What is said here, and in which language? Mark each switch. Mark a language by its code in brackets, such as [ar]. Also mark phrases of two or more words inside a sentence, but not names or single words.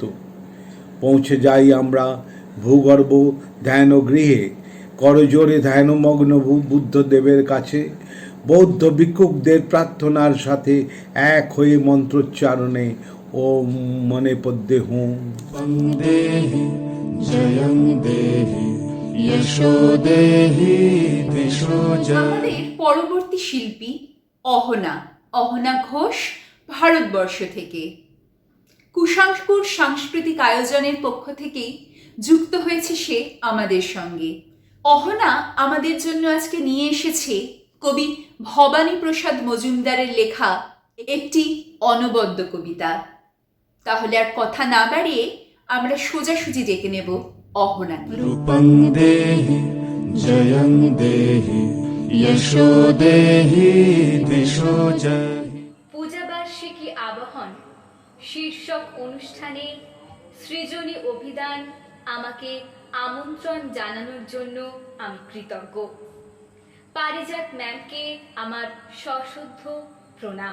[bn] পৌঁছে যাই আমরা ভূগর্ভ ধ্যানগৃহে, করজোড়ে ধ্যানমগ্ন বুদ্ধদেবের কাছে, বৌদ্ধ ভিক্ষুকদের প্রার্থনার সাথে এক হয়ে মন্ত্রোচ্চারণে [sa] ওম মনে পদ্যে হুম। वन्देहि जयं देहि यशो देहि दिशो जय। [bn] আমাদের পরবর্তী শিল্পী অহনা, অহনা ঘোষ, ভারতবর্ষ থেকে। কুশাঙ্কুর সাংস্কৃতিক আয়োজনের পক্ষ থেকেই যুক্ত হয়েছে সে আমাদের সঙ্গে। অহনা আমাদের জন্য আজকে নিয়ে এসেছে কবি ভবানী প্রসাদ মজুমদারের লেখা একটি অনবদ্য কবিতা। তাহলে আর কথা না বাড়িয়ে আমরা সোজাসুজি ডেকে নেব অহনাকে। [sa] रूपं देहि जयं देहि यशो देहि दिशो जय। [bn] পূজাবার্ষিকী আবাহন শীর্ষক অনুষ্ঠানে সৃজনী অভিধান আমাকে আমন্ত্রণ জানানোর জন্য আমি কৃতজ্ঞ। পারিজাত ম্যামকে আমার সশ্রদ্ধ প্রণাম।